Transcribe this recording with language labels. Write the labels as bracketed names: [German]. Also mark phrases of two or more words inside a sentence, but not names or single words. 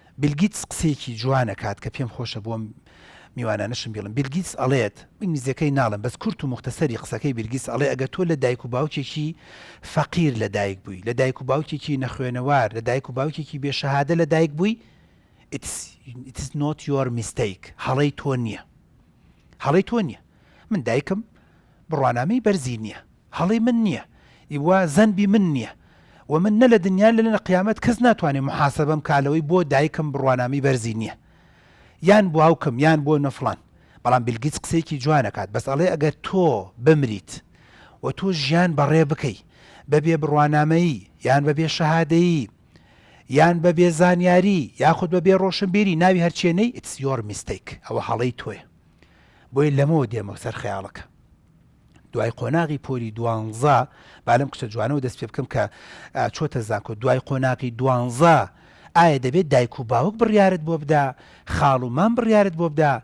[Central Kurdish] بیلگیتس قسەیەکی جوانە کات کە پێم خۆشە بۆم میوانانەشم بڵم. بیلگیتس ئەڵێت ئینگلیزیەکەی ناڵم بەس کورت و مختصری قسەکەی بیلگیتس ئەڵێ ئەگەر تۆ لە دایک و باوکێکی فەقیر لە دایک بووی، لە دایک و باوکێکی نەخوێنەوار، لە دایک و باوکێکی بێشەهادە لە دایک بووی، [English] it is not your mistake. [Central Kurdish] هەڵەی تۆ نییە. هەڵەی تۆ نییە. من دایکم بڕوانامەی بەرزی نییە. هەڵەی من نییە. ئیوا زەنبی من نییە. و من نە لە دنیا لە قیامەت کەس ناتوانێت محاسەبەم کالەوەی بۆ دایکم بڕوانامی بەرزی نییە. یان بۆ هاوکەم یان بۆ نەفڵان. بەڵام بیلگیتس قسەیەکی جوانەکات بەس ئەڵێ ئەگەر تۆ بمریت و تۆ ژیان بەڕێ بکەی بەبێ بڕوانامەیی یان بەبێ شەهادەیی یان بەبێ زانیاری یاخود بەبێ ڕۆشنبیری ناوی هەرچێنەی [English] it's your mistake. [Central Kurdish] ئەوە هەڵەی تۆیە. بۆی لەمەوە دێمە سەر خەیاڵەکە. دوای قۆناغی پۆلی 12 بالم کچە جوانەوە دەست پێ بکەم کە چۆتە زانکۆ دوای قۆناغی 12 ئایا دەبێت دایک و باوک بڕیارت بۆ بدا، خاڵ و مام بڕیارت بۆ بدا؟